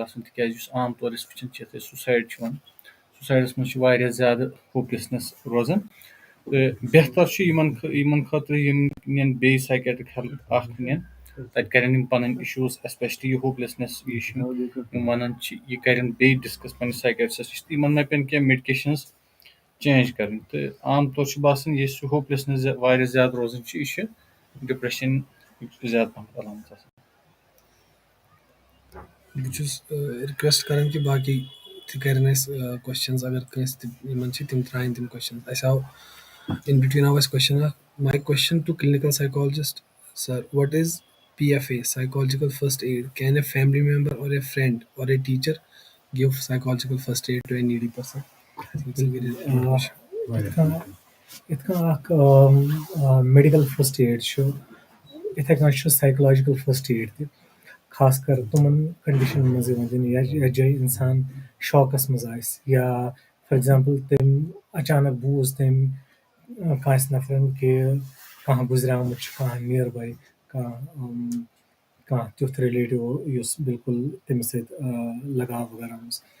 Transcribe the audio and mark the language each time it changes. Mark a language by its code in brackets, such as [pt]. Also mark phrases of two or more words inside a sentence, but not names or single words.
[ks] آسان تِکیازِ یُس عام طور أسۍ وٕچھان چھِ یَتھ أسۍ سُسایڈ چھِ وَنان سُسایڈَس منٛز چھِ واریاہ زیادٕ ہوپلیسنس روزان تہٕ بہتر چھُ یِمن خٲطرٕ یِم نِن بیٚیہِ [en] psychiatric help [ks] اکھ نِن تَتہِ کَرن یِم پَنٕنۍ اِشوٗز ایسپیشلی یہِ ہوپلیسنیس یہِ چھُ یِم وَنان چھِ یہِ کَرن بیٚیہِ ڈِسکس پنٕنِس سایکیٹرسس نِش تہٕ یِمن ما پیٚن کینٛہہ میڈکیشنٕز چینج کَرٕنۍ تہٕ عام طور چھُ باسان یہِ سُہ ہوپلیسنس واریاہ زیادٕ روزان چھِ یہِ چھِ ڈِپریشن زیادٕ پَہم علامت آسان بہٕ چھُس رِکویسٹ کران کہِ باقٕے تہِ کَرن اَسہِ questions اگر کٲنٛسہِ تہِ یِمن چھِ تِم ترٛاوٕنۍ تِم questions اَسہِ آو [en] in between [ks] آو اَسہِ question اکھ [en] my question to clinical psychologist sir what is PFA psychological first aid can a family member or a friend or a teacher give psychological first aid to a needy person [ks] یِتھ کٔنۍ اکھ [en] medical first aid [ks] چھُ یِتھٕے کٔنۍ چھُ [en] psychological first aid [ks] تہِ خاص کر تِمن کَنڈِشنن منٛز یِوان دِنہٕ یَتھ جایہِ اِنسان شاکَس منٛز آسہِ یا [en] for example [ks] تٔمۍ اچانک بوٗز تٔمۍ کٲنٛسہِ نفرن کہِ کانٛہہ گُزریومُت چھُ کانٛہہ نِیر باے کانٛہہ تیُتھ رِلیٹِو یُس بِلکُل تٔمِس سۭتۍ لگاو وغیرہ اوس